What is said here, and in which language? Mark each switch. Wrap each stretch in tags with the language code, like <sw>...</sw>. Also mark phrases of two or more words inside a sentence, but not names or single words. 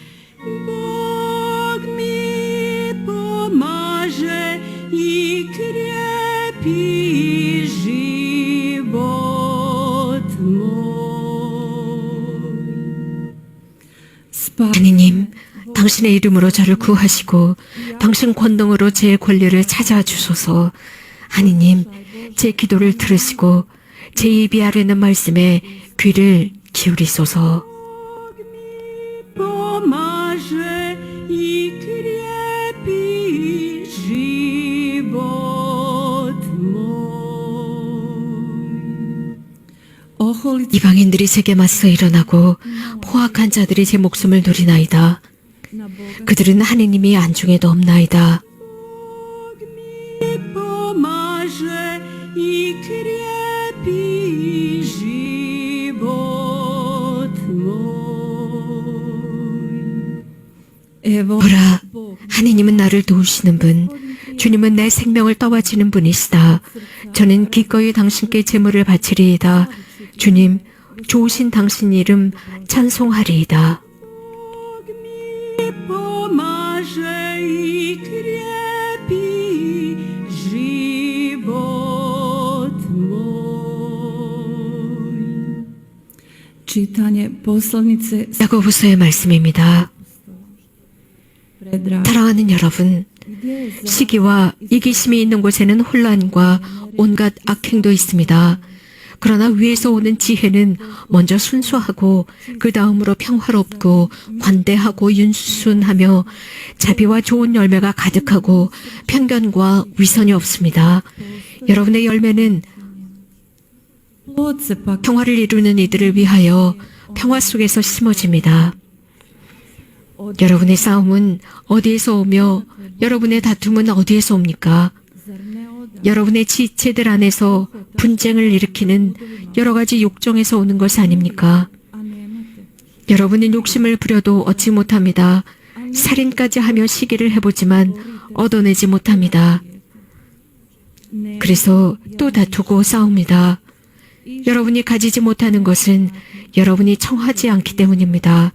<hr>Bog mi pomaže i krijepi život moj.</hr> <ko>하느님, 당신의 이름으로 저를 구하시고 당신 권능으로 제 권리를 찾아주소서. 하느님, 제 기도를 들으시고 제 입이 아뢰는 말씀에 귀를 기울이소서.</ko> <hr>Pomaže i krijepi život moj. Oholice</hr> <ko>이방인들이 제게 맞서 일어나고 포악한 자들이 제 목숨을 노리나이다.</ko> <hr>na Boga</hr> <ko>그들은 하느님이 안중에도 없나이다.</ko> <hr>Bog mi pomaže i krijepi život moj. Evo,</hr> <ko>보라, 하느님은 나를 도우시는 분, 주님은 내 생명을 떠받치는 분이시다. 저는 기꺼이 당신께 제물을 바치리이다. 주님, 좋으신 당신 이름 찬송하리이다.</ko> <hr>Bog mi pomaže i krijepi život čitanje poslanice</hr> <ko>야고보서의 말씀입니다.</ko> <hr>predrag.</hr> <ko>사랑하는 여러분, 시기와 이기심이 있는 곳에는 혼란과 온갖 악행도 있습니다. 그러나 위에서 오는 지혜는 먼저 순수하고 그 다음으로 평화롭고 관대하고 윤순하며 자비와 좋은 열매가 가득하고 편견과 위선이 없습니다. 여러분의 열매는</ko> <hr>Plod se pak</hr> <ko>평화를 이루는 이들을 위하여 평화 속에서 심어집니다. 여러분의 싸움은 어디에서 오며 여러분의 다툼은 어디에서 옵니까?</ko> <hr>zar ne oda</hr> <ko>여러분의 지체들 안에서 분쟁을 일으키는 여러 가지 욕정에서 오는 것이 아닙니까?</ko> <hr>a nemate.</hr> <ko>여러분은 욕심을 부려도 얻지 못합니다. 살인까지 하며 시기를 해보지만 얻어내지 못합니다.</ko> <hr>Ne</hr> <ko>그래서 또 다투고 싸웁니다. 여러분이 가지지 못하는 것은 여러분이 청하지 않기 때문입니다.</ko>